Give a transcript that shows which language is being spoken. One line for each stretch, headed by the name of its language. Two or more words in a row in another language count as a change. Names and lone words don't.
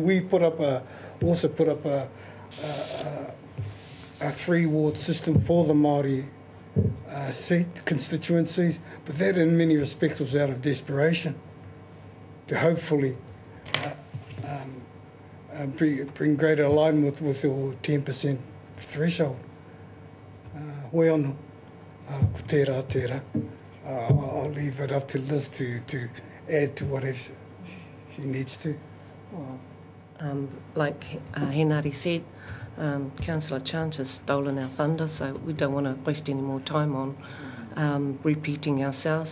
English: We also put up a 3-ward system for the Māori seat constituencies, but that in many respects was out of desperation to hopefully bring greater alignment with your 10% threshold.
Māori: Hoi anō, ko tērā.
English: I'll leave it up to Liz to add to whatever she needs to. Well, like Henare said, Councillor Chance has stolen our thunder, so we don't want to waste any more time on repeating ourselves.